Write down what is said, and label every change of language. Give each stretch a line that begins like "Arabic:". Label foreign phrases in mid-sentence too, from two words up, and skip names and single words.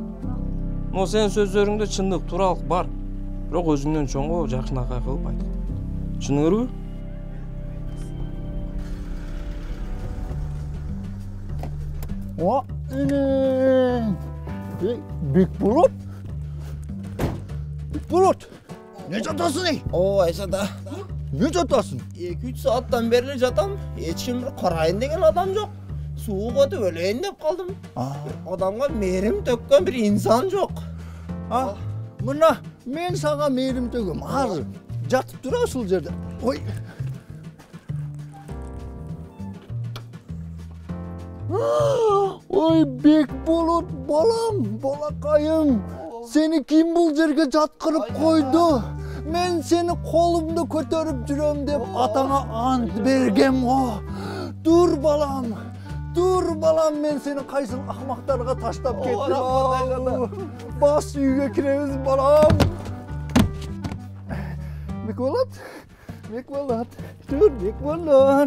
Kyrgyz: Мына сенин сөздөрүңдө чындык, тууралык бар. Бирок өзүңдөн чоңго жакшынакай кылып айт. Түшүндүңөрбү? О, Бекболот. Бекболот. Не жатасың ей? О, Айшада. Не жатасың? 2-3 сааттан бери жатам. Эч ким бир карайын деген адам жок. Сууга өтүп өлөйүн деп калдым. Адамга мээрим төккөн бир инсан жок. Мына мен сага мээрим төгөм. Азыр жатып тура ушул жерде. Ой. Ой, Бекболот балам, балакайым. Сени ким бул жерге жаткырып койду? Мен seni колумду көтөрүп жүрөм деп атаңа ант бергем го. Тур балам, мен seni кайсыл акмактарга таштап кеттим. Бас үйгө киребиз балам. Бекболот, тур Бекболот.